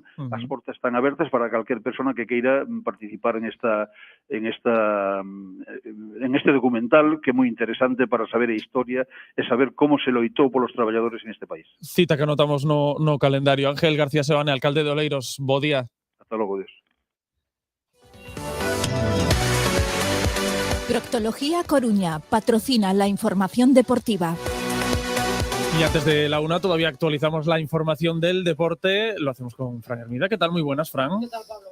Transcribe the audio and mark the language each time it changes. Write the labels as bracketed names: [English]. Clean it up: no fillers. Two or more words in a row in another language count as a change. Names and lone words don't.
[Galician] As portas están abertas para calquer persona que queira participar en este documental, que é moi interesante para saber a historia e saber como se loitou polos traballadores en este país. Cita que anotamos no calendario. Ángel García Sebane, alcalde de Oleiros, bo día. Hasta logo, Dios. [Spanish] Proctología Coruña patrocina la información deportiva. Y antes de la una todavía actualizamos la información del deporte. Lo hacemos con Fran Hermida. ¿Qué tal? Muy buenas, Fran. ¿Qué tal, Pablo?